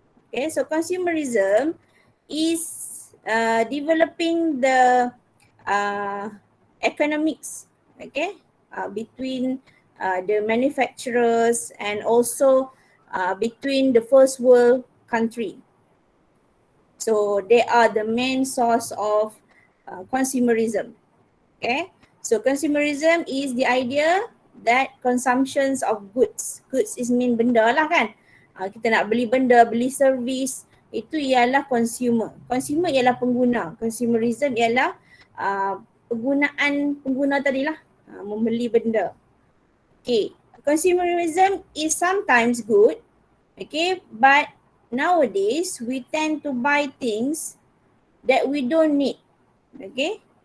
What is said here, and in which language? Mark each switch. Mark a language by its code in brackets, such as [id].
[en] Okay, so consumerism is developing the uh, economics, okay, between the manufacturers and also between the first world country. So they are the main source of consumerism. Okay, so consumerism is the idea that consumptions of goods. Goods is mean [ms] benda lah kan. Kita nak beli benda, beli servis, itu ialah consumer. Consumer ialah pengguna. Consumerism ialah penggunaan pengguna tadilah, membeli benda. [en] Okay, consumerism is sometimes good, okay, but nowadays we tend to buy things that we don't need, okay.